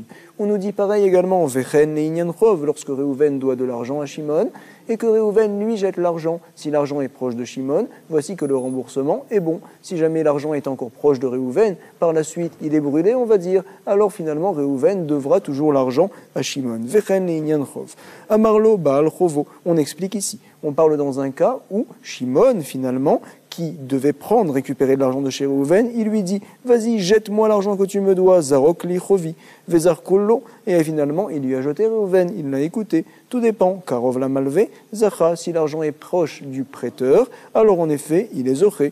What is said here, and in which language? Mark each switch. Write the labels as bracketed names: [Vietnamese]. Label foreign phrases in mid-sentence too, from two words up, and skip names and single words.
[French] On nous dit pareil également, [Hebrew] וכן לענין חוב, [French] lorsque Réhouven doit de l'argent à Shimon, et que Réhouven lui jette l'argent. Si l'argent est proche de Shimon, voici que le remboursement est bon. Si jamais l'argent est encore proche de Réhouven, par la suite il est brûlé, on va dire, alors finalement Réhouven devra toujours l'argent à Shimon. [Hebrew] וכן לענין חוב אמר לו בעל חובו. [French] On explique ici. On parle dans un cas où Shimon, finalement, qui devait récupérer de l'argent de chez Réhouven, il lui dit « Vas-y, jette-moi l'argent que tu me dois, [Hebrew] זרוק לי חובי וזרקו לו [French] » et finalement, il lui a jeté Réhouven, il l'a écouté. Tout dépend, [Hebrew] קרוב למלווה זכה, [French] si l'argent est proche du prêteur, alors en effet, il est zoché.